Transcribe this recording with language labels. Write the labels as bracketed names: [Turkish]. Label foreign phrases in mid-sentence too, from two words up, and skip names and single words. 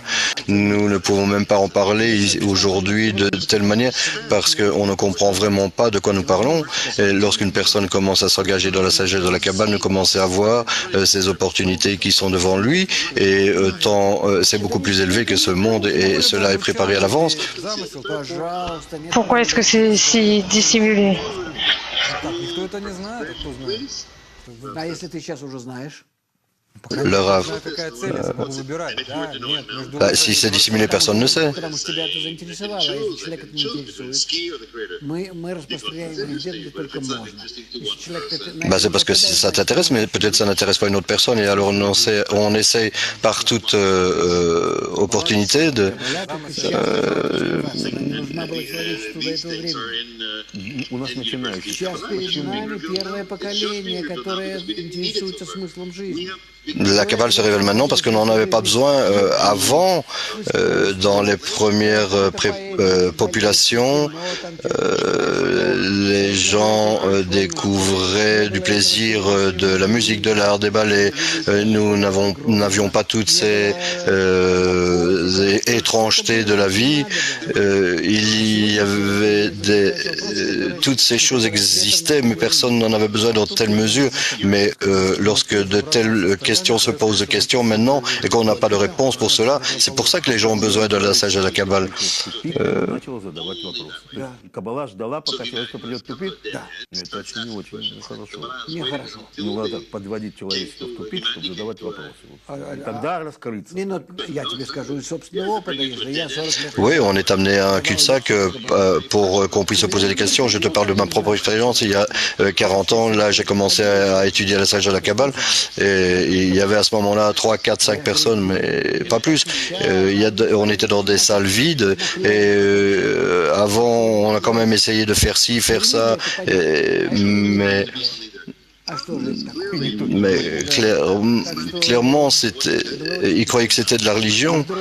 [French] Nous ne pouvons même pas en parler aujourd'hui de telle manière parce qu'on ne comprend vraiment pas de quoi nous parlons. Et lorsqu'une personne commence à s'engager dans la sagesse de la Kabbale, nous commençons à voir ces opportunités qui sont devant lui et c'est beaucoup plus élevé que ce monde et cela est préparé à l'avance. Pourquoi est-ce que c'est si dissimulé? [Russian] Так, никто это не знает, а кто знает? А если ты сейчас уже знаешь? [French] Le Rav. [Russian] Знаю, какая цель, я могу выбирать. Да, нет, между... [French] Si c'est dissimulé, personne ne sait. [Russian] Потому что тебя это заинтересовало. А если человек это не интересует, мы распространяем везде, где только можно. Если человек это... [French] C'est parce que ça t'intéresse, mais peut-être ça n'intéresse pas une autre personne, et alors on essaie par toute opportunité de... [Russian] Нужна была человечеству до этого времени. у нас начинающий. Сейчас перед нами первое поколение, которое интересуется смыслом жизни. [French] La Kabbale se révèle maintenant parce qu'on n'en avait pas besoin avant, dans les premières populations, les gens découvraient du plaisir de la musique, de l'art, des ballets. Nous n'avions pas toutes ces étrangetés de la vie. Il y avait toutes ces choses existaient, mais personne n'en avait besoin dans telle mesure. Mais lorsque de telles questions se posent de questions maintenant et qu'on n'a pas de réponse pour cela. C'est pour ça que les gens ont besoin de la sagesse de la Kabbale. [Russian] Начал задавать вопросы. То есть Каббала ждала, пока человечество придет в тупик? Да. Это очень не очень хорошо. Нехорошо. Не надо подводить человечество в тупик, чтобы задавать вопросы. И тогда раскрыться. Не, ну, я тебе скажу из собственного опыта, если я 40 лет... [French] Oui, on est amené à un cul-de-sac pour qu'on puisse se poser des questions. Je te parle de ma propre expérience. Il y a 40 ans, là, j'ai commencé à étudier la sagesse de la Kabbale et il y avait à ce moment-là 3, 4, 5 personnes, mais pas plus. On était dans des salles vides et avant, on a quand même essayé de faire ci, faire ça, mais clairement, ils croyaient que c'était de la religion.